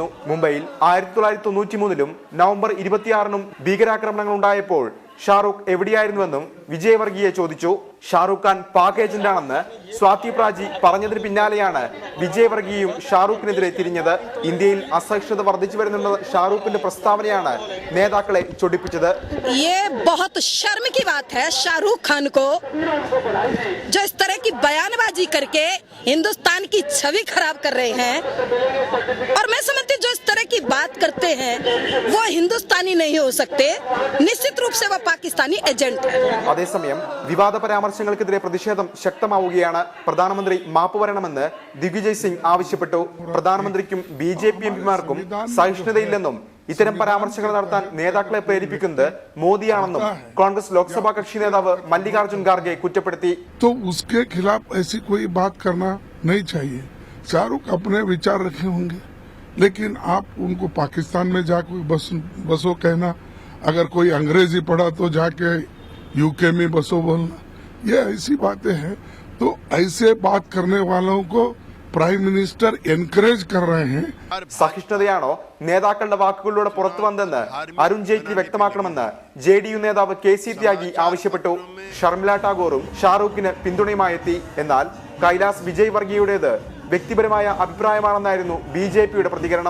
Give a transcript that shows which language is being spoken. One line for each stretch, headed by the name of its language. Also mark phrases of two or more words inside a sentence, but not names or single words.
Malayalam: മുംബൈയിൽ 1993 നവംബർ 26 ഭീകരാക്രമണങ്ങൾ ഉണ്ടായപ്പോൾ ഷാറൂഖ് എവിടെയായിരുന്നുവെന്നും വിജയ് വർഗിയെ ചോദിച്ചു. ഷാറൂഖ് ഖാൻ പാക് ഏജന്റാണെന്ന് സ്വാതി പ്രാജി പറഞ്ഞതിന് പിന്നാലെയാണ് വിജയ് വർഗിയയും ഷാറൂഖിനെതിരെ തിരിഞ്ഞത്. ഇന്ത്യയിൽ അസഹിഷ്ണുത വർദ്ധിച്ചു വരുന്നുണ്ടെന്ന ഷാറൂഖിന്റെ പ്രസ്താവനയാണ് നേതാക്കളെ ചൊടിപ്പിച്ചത്.
Hindi: शर्म की बात है शाहरुख खान को जो इस तरह की बयानबाजी करके हिंदुस्तान की छवि खराब कर रहे हैं, और मैं समझती जो इस तरह की बात करते हैं वो हिंदुस्तानी नहीं हो सकते, निश्चित रूप से वो पाकिस्तानी एजेंट है.
Malayalam: അതേസമയം വിവാദ പരാമർശങ്ങൾക്കെതിരെ പ്രതിഷേധം ശക്തമാവുകയാണ്. പ്രധാനമന്ത്രി മാപ്പ് പറയണമെന്ന് ദിഗ്വിജയ് സിംഗ് ആവശ്യപ്പെട്ടു. പ്രധാനമന്ത്രിക്കും ബിജെപി എംപിമാർക്കും സഹിഷ്ണുതയില്ലെന്നും ഇത്തരം പരാമർശങ്ങൾ നടത്താൻ നേതാക്കളെ പ്രേരിപ്പിക്കുന്നത് മോദിയാണെന്നും കോൺഗ്രസ് ലോക്സഭാ കക്ഷി നേതാവ് മല്ലികാർജുൻ ഖാർഗെ കുറ്റപ്പെടുത്തി.
Hindi: तो उसके खिलाफ ऐसी कोई बात करना नहीं चाहिए. शाहरुख अपने विचार रखे होंगे, लेकिन आप उनको पाकिस्तान में जाकर बसो कहना, अगर कोई अंग्रेजी पढ़ा तो जाके यूके में बसो बोलना, ये ऐसी बातें हैं. तो ऐसे बात करने वालों को
English: prime minister encourage
Malayalam: സഹിഷ്ണുതയാണോ നേതാക്കളുടെ വാക്കുകളിലൂടെ പുറത്തു വന്നതെന്ന് അരുൺ ജെയ്റ്റ്ലി വ്യക്തമാക്കണമെന്ന് JDU നേതാവ് KC ത്യാഗി ആവശ്യപ്പെട്ടു. ഷർമിള ടാഗോറും ഷാറൂഖിന് പിന്തുണയുമായെത്തി. എന്നാൽ കൈലാസ് വിജയ് വർഗിയുടേത് വ്യക്തിപരമായ അഭിപ്രായമാണെന്നായിരുന്നു ബിജെപിയുടെ പ്രതികരണം.